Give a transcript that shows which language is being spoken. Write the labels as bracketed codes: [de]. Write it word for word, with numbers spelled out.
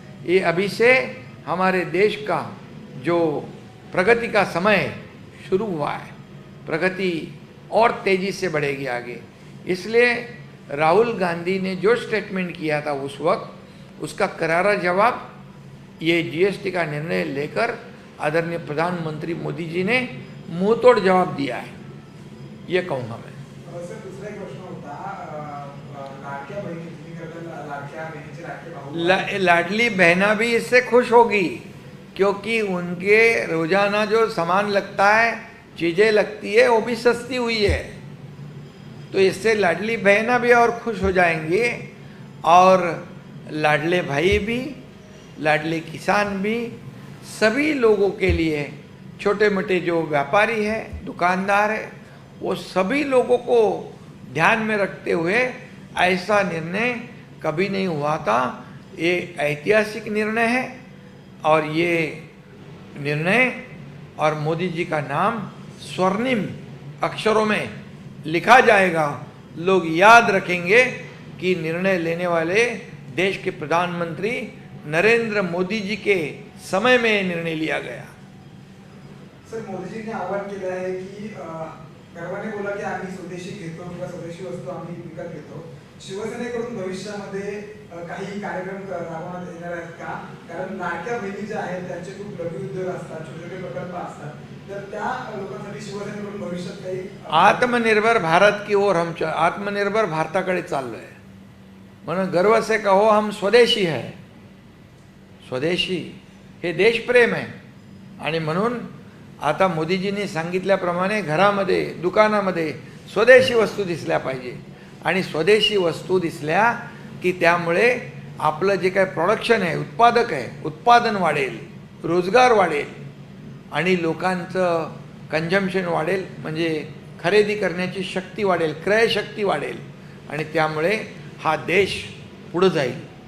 [hi] ये अभी से हमारे देश का जो प्रगति का समय शुरू हुआ है, प्रगति और तेज़ी से बढ़ेगी आगे। इसलिए राहुल गांधी ने जो स्टेटमेंट किया था उस वक्त, उसका करारा जवाब ये जीएसटी का निर्णय लेकर आदरणीय प्रधानमंत्री मोदी जी ने मुंहतोड़ जवाब दिया है, ये कहूँगा मैं। [mr] सर दुसरा एक प्रश्न होता, लाडक्या बहिणीकरता लाडक्या बहिणीचे लाडके भाऊ [hi] ला, लाडली बहना भी इससे खुश होगी, क्योंकि उनके रोजाना जो सामान लगता है, चीज़ें लगती है, वो भी सस्ती हुई है, तो इससे लाडली बहना भी और खुश हो जाएंगी, और लाडले भाई भी, लाडले किसान भी, सभी लोगों के लिए, छोटे मोटे जो व्यापारी है, दुकानदार है, वो सभी लोगों को ध्यान में रखते हुए ऐसा निर्णय कभी नहीं हुआ था। ये ऐतिहासिक निर्णय है, और ये निर्णय और मोदी जी का नाम स्वर्णिम अक्षरों में लिखा जाएगा। लोग याद रखेंगे कि निर्णय लेने वाले देश के प्रधानमंत्री नरेंद्र मोदी जी के समय में निर्णय लिया गया। [mr] सर मोदी जी ने आह्वान केलं आहे की गर्वाने बोला की आम्ही स्वदेशी घेतो किंवा स्वदेशी वस्तू आम्ही विकत घेतो, शिवसेनेकडून भविष्यामध्ये काही कार्यक्रम राबवण्यात येणार आहेत का? कारण लाडक्या बहिणी ज्या आहेत त्यांचे खूप लघु उद्योग असतात, छोटे छोटे प्रकल्प असतात, तर त्या लोकांसाठी शिवसेनेकडून भविष्यात काही [hi] आत्मनिर्भर भारत की ओर हम [mr] आत्मनिर्भर भारताकडे चाललोय, म्हणून [hi] गर्व से कहो हम स्वदेशी है। [mr] स्वदेशी हे देशप्रेम आहे, आणि म्हणून आता मोदीजींनी सांगितल्याप्रमाणे घरामध्ये, दुकानामध्ये स्वदेशी वस्तू दिसल्या पाहिजे, आणि स्वदेशी वस्तू दिसल्या की त्यामुळे आपलं जे काही प्रोडक्शन आहे, उत्पादक आहे, उत्पादन वाढेल, रोजगार वाढेल, आणि लोकांचं कंजम्पशन वाढेल, म्हणजे खरेदी करण्याची शक्ती वाढेल, क्रयशक्ती वाढेल, आणि त्यामुळे हा देश पुढं जाईल।